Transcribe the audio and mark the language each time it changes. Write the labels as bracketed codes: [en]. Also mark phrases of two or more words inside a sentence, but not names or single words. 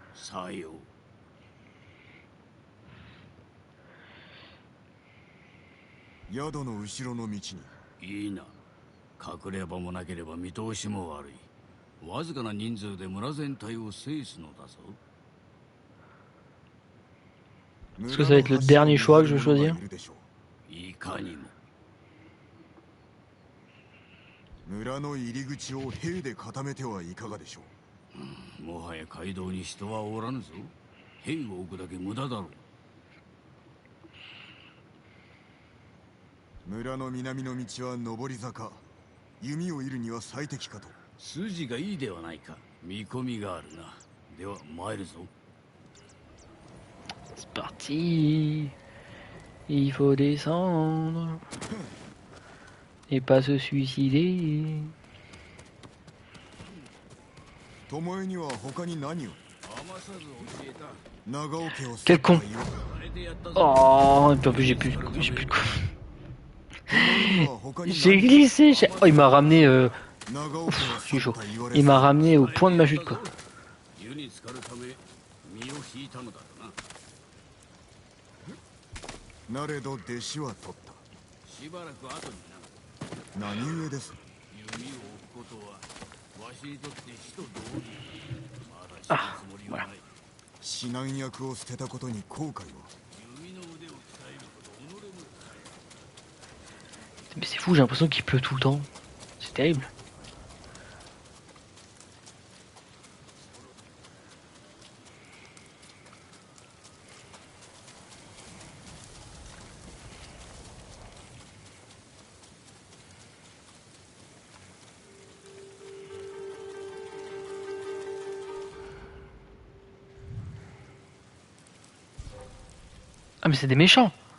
[ja] さよう。宿の後ろの道に。いいな。隠れ場もなければ見通しも悪い。わずかな人数で村全体を制すのだぞ。 [fr] Est-ce que ça va être le dernier choix que je vais choisir? [ja] いかにも。村の入り口を兵で固めてはいかがでしょう。もはや街道に人はおらぬぞ。兵を置くだけ無駄だろう。村の南の道は上り坂。弓を射るには最適かと。筋がいいではないか。見込みがあるな。では参るぞ。 [fr] C'est parti. Il faut descendre. Et pas se suicider. [ja] 巴には他に何を。 [fr] Quel con. Oh, en plus j'ai plus de quoi. J'ai glissé. Oh, il m'a ramené. Je suis chaud. Il m'a ramené au point de ma chute quoi. [ja] なれど弟子は取った。しばらく後にな。何故です。弓を置くことはわしにとって死と同義。まだ死ぬつもりはない。指南役を捨てたことに後悔は。弓の腕を鍛えること己も。 [fr] Mais c'est fou, j'ai l'impression qu'il pleut tout le temps. C'est terrible. Ah mais c'est des méchants.